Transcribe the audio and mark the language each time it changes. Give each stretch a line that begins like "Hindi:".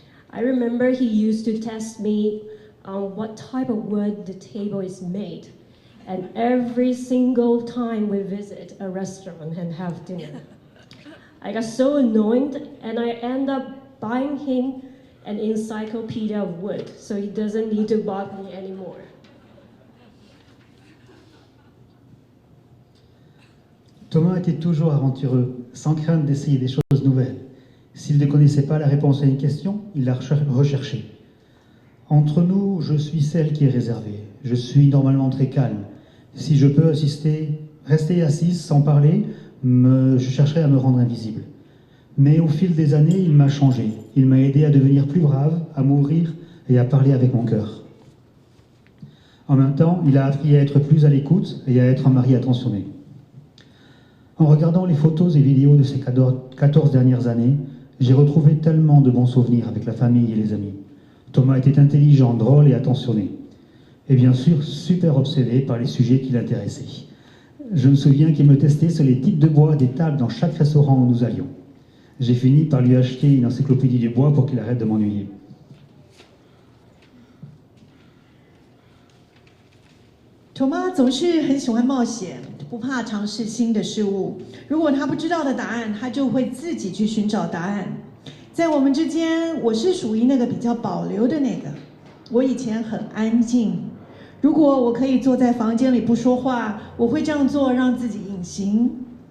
English: I remember he used to test me on what type of wood the table is made, and every single time we visit a restaurant and have dinner. I got so annoyed, and I end up buying him an encyclopedia of wood, so he doesn't need to bug me anymore.
French: Thomas était toujours aventureux, sans crainte d'essayer des choses nouvelles. S'il ne connaissait pas la réponse à une question, il la recherchait. Entre nous, je suis celle qui est réservée. Je suis normalement très calme. Si je peux rester assise sans parler, je chercherai à me rendre invisible. Mais au fil des années, il m'a changé. Il m'a aidé à devenir plus brave, à m'ouvrir et à parler avec mon cœur. En même temps, il a appris à être plus à l'écoute et à être un mari attentionné. En regardant les photos et vidéos de ces 14 dernières années, j'ai retrouvé tellement de bons souvenirs avec la famille et les amis. Thomas était intelligent, drôle et attentionné. Et bien sûr, super obsédé par les sujets qui l'intéressaient. Je me souviens qu'il me testait sur les types de bois des tables dans chaque restaurant où nous allions. J'ai fini par lui acheter une encyclopédie du bois pour qu'il arrête de m'ennuyer.
Chinese: Thomas 总是很喜欢冒险，不怕尝试新的事物。如果他不知道的答案，他就会自己去寻找答案。在我们之间，我是属于那个比较保留的那个。我以前很安静，如果我可以坐在房间里不说话，我会这样做，让自己隐形。